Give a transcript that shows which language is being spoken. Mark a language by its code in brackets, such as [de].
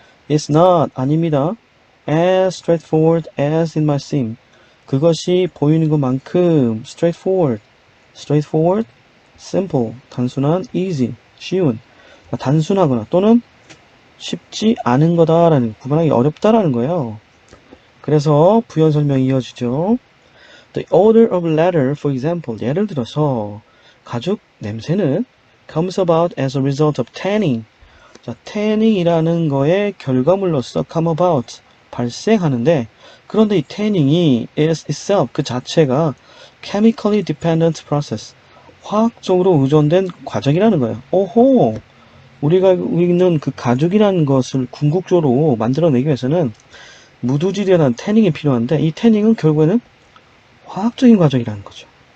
[ko] is not, 아닙니다, [en] as straightforward as it might seem, [ko] 그것이 보이는 것만큼 straightforward, simple, 단순한, easy, 쉬운, 단순하거나 또는 쉽지 않은 거다라는, 구분하기 어렵다라는 거예요. 그래서 부연 설명이 이어지죠. [en] The odor of leather, for example, [ko] 예를 들어서 가죽 냄새는 [en] comes about as a result of tanning. [ko] 자, tanning이라는 거의 결과물로서 [en] come about, [ko] 발생하는데, 그런데 이 tanning이 [en] is itself, [ko] 그 자체가 [en] chemically dependent process, [ko] 화학적으로 의존된 과정이라는 거예요. 오호! 우리가 있는 그 가죽이라는 것을 궁극적으로 만들어내기 위해서는 무두질이라는 태닝이 필요한데, 이 태닝은 결국에는 화학적인 과정이라는 거죠.